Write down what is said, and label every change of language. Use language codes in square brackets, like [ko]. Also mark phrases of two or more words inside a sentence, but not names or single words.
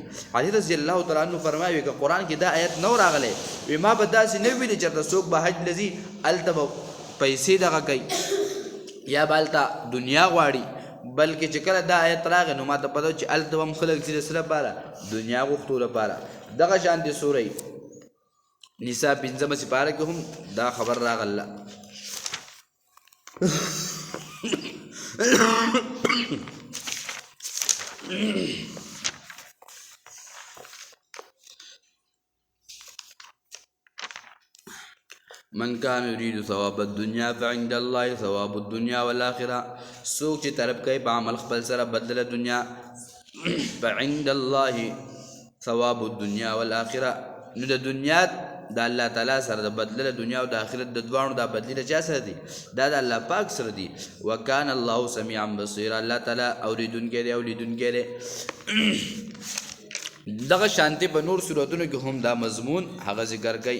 [ps] علي [ar] رضی الله تعالی عنه [ps] فرمایي که قرآن کې دا آیت نو راغلی وي ما به داسې نه ویلي چېرته څوک به حج لځي هلته به پیسې دغه کوي یا به هلته دنیا غواړي، بلکې چې کله دا آیت راغی نو ما ته پته چې هلته به هم خلک ځي د څه لپاره دنیا غوښتو لپاره. دغه شان د سوره نساء 5 سپاره کې هم دا خبر راغله. [ar] من كان يريد ثواب الدنيا فعند الله ثواب الدنيا والآخرة. [ps] سوک چې طلب کوي په عمل خپل سره بدله دنیا [ar] فعند الله ثواب الدنيا والآخرة. [ps] نو د دنیا د الله تعالی سره د بدله دنیا او د آخرت د دواړو دا بدلی د چا سره دي؟ دا د الله پاک سره دي. [ar] وکان الله سمیعا بصیرا. [ps] الله تعالی اوریدونکی دی او لیدونکی دی. دغه شانتي په نور سورتونو کې هم دا مضمون هغه ذکر کوي.